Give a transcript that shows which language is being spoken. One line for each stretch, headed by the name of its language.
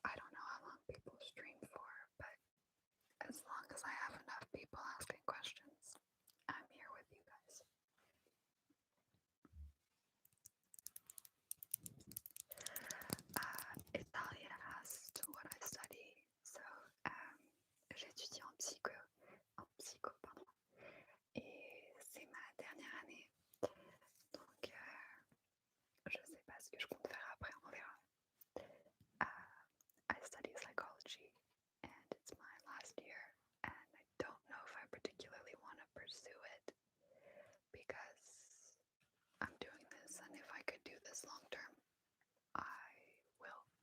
English: I don't know how long people stream for, but as long as I have enough people asking questions, I'm here with you guys. Italia asked what I study.
French: So, j'étudie en psycho, pardon. Et c'est ma dernière année. Donc, je sais pas ce que je compte faire après, on verra.
English: I study psychology, and it's my last year, and I don't know if I particularly want to pursue it because I'm doing this, and if I could do this long term, I will.